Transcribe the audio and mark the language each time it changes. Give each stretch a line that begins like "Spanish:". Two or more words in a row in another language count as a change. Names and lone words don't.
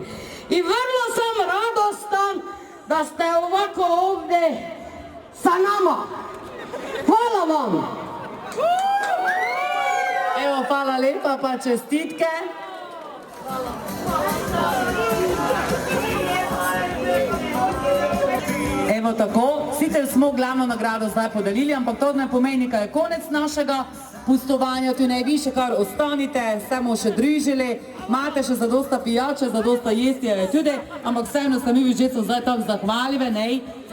Croatian: I vrlo sam radostan da ste ovako ovdje sa nama. Hvala vam! Evo,
Slovenian: hvala lepa, pa čestitke. Evo tako, sicer smo glavno nagrado zdaj podelili, ampak to ne pomeni, kaj je konec našega pustovanja, tu ne bi še kar ostanite, se bomo še družili, imate še zadosta pijače, zadosta jesti, tudi, ampak vseeno se mi že so zdaj tako zahvaljive, ne?